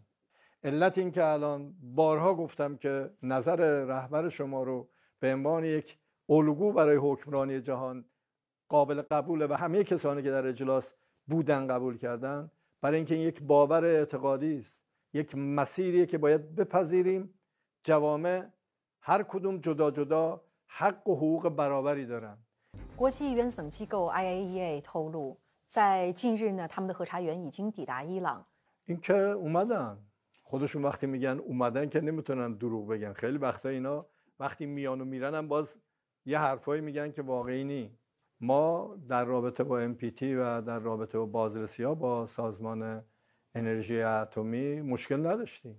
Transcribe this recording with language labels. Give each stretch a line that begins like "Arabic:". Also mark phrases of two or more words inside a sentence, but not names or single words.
Persian: علت این که الان بارها گفتم که نظر رهبر شما رو به عنوان یک الگو برای حکمرانی جهان قابل قبوله و همه کسانی که در اجلاس بودن قبول کردن، برای اینکه این یک باور اعتقادی است، یک مسیریه که باید بپذیریم. جوامع هر کدوم جدا جدا حق و حقوق برابری دارن.
Chinese: 国际原子能机构 IAEA 透露，在近日呢，他们的核查员已经抵达伊朗。
Persian: این که اومدن، خودشون وقتی میگن اومدن که نمیتونن دروغ بگن. خیلی وقتا اینا وقتی میان و میرن هم باز یه حرفایی میگن که واقعی نی. ما در رابطه با NPT و در رابطه با بازرسی‌ها با سازمان انرژی اتمی مشکل نداشتیم.